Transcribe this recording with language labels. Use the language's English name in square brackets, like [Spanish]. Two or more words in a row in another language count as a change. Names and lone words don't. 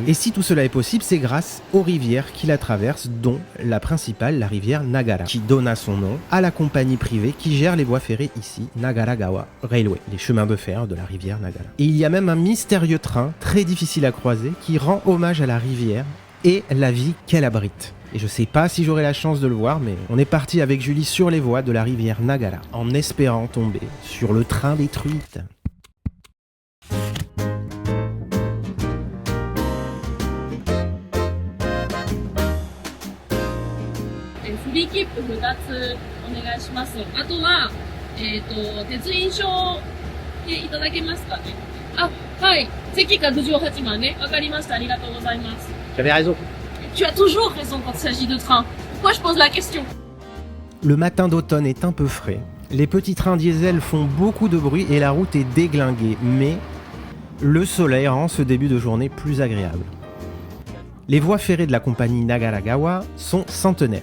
[French] Et si tout cela est possible, c'est grâce aux rivières qui la traversent, dont la principale, la rivière Nagara, qui donna son nom à la compagnie privée qui gère les voies ferrées ici, Nagaragawa Railway, les chemins de fer de la rivière Nagara. Et il y a même un mystérieux train, très difficile à croiser, qui rend hommage à la rivière et la vie qu'elle abrite. Et je sais pas si j'aurai la chance de le voir, mais on est parti avec Julie sur les voies de la rivière Nagara, en espérant tomber sur le train des truites. [Japanese] Free keep 2 つお願いします。あとは、鉄印証でいただけますかね。あ、はい。席が98番ね。わかりました。ありがとうございます。 [French] J'avais raison. Tu as toujours raison quand il s'agit de train. Pourquoi je pose la question? Le matin d'automne est un peu frais. Les petits trains diesel font beaucoup de bruit et la route est déglinguée, mais le soleil rend ce début de journée plus agréable. Les voies ferrées de la compagnie Nagaragawa sont centenaires.